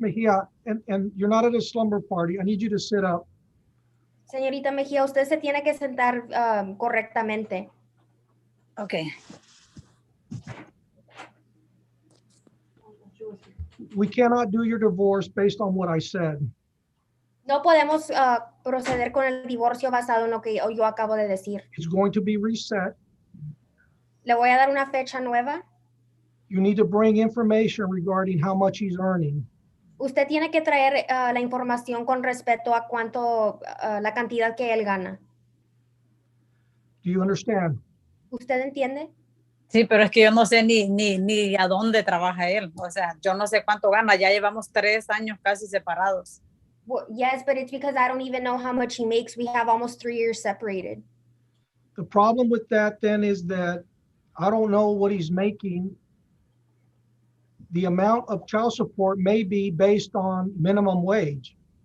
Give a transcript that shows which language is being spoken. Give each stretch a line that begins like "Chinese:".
English: Mejia, and you're not at a slumber party. I need you to sit up.
Spanish: Señorita Mejía, usted se tiene que sentar correctamente.
English: Okay. We cannot do your divorce based on what I said.
Spanish: No podemos proceder con el divorcio basado en lo que yo acabo de decir.
English: It's going to be reset.
Spanish: Le voy a dar una fecha nueva.
English: You need to bring information regarding how much he's earning.
Spanish: Usted tiene que traer la información con respecto a cuánto, la cantidad que él gana.
English: Do you understand?
Spanish: ¿Usted entiende? Sí, pero es que yo no sé ni a dónde trabaja él. O sea, yo no sé cuánto gana. Ya llevamos 3 años casi separados.
English: Well, yes, but it's because I don't even know how much he makes. We have almost 3 years separated. The problem with that then is that I don't know what he's making. The amount of child support may be based on minimum wage.